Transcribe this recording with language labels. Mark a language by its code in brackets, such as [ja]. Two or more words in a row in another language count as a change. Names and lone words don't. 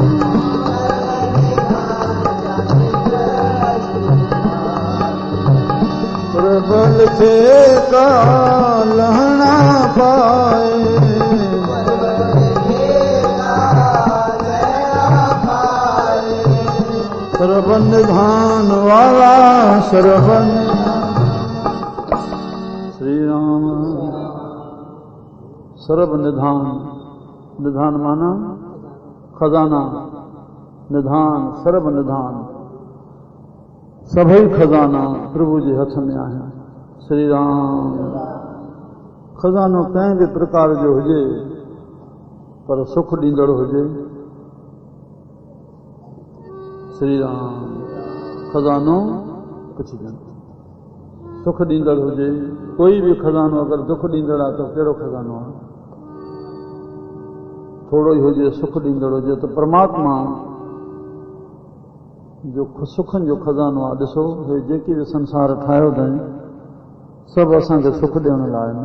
[sd] प्रबल लिखे का लहना पाए, सरबन निधान वाला सरबन। श्री राम। सर्व निधान, निधान माना खजाना, निधान सर्व निधान, सभई खजाना प्रभु जे हथ में आहिनि। श्री राम। खजानो कंहिं बि प्रकार जो हुजे पर सुख ॾींदड़ हुजे। श्री राम। खजानो कुछ न सुख ॾींदड़ हुजे। कोई भी खजानो अगर दुख ॾींदड़ आहे त कहिड़ो खजानो आहे? थोड़ो ई हुजे सुख ॾींदड़ हुजे त परमात्मा जो सुखनि जो खजानो आहे। ॾिसो हे जेके बि संसार ठाहियो अथई सभु असांखे सुख ॾियण लाइ आहिनि।